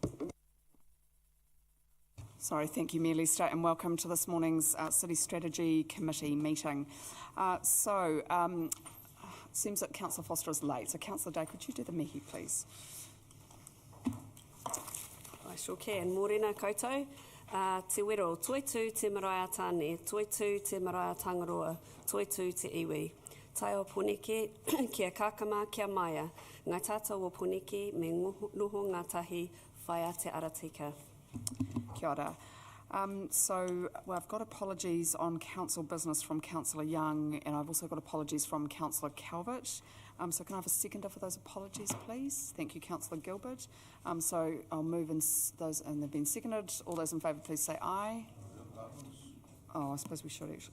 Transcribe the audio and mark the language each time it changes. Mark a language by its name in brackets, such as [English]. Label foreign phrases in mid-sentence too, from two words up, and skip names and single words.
[English] Sorry, thank you, Mayor Lester, and welcome to this morning's City Strategy Committee meeting. It seems that Councillor Foster is late, so Councillor Day, could you do the mihi, please? I sure can. [Māori] Mōrena koutou. Te wero, toitu te marae tāne, toitu te marae tangaroa, toitu te iwi. Tai o puneke, kia kākama, kia maia. Ngā tātou o puneke, me noho ngā tahi, whaia te aratika. Kia ora. [English] I've got apologies on council business from Councillor Young, and I've also got apologies from Councillor Calvert. So can I have a seconder for those apologies, please? Thank you, Councillor Gilbert. So I'll move in those, and they've been seconded. All those in favour, please say aye. Oh, I suppose we should actually.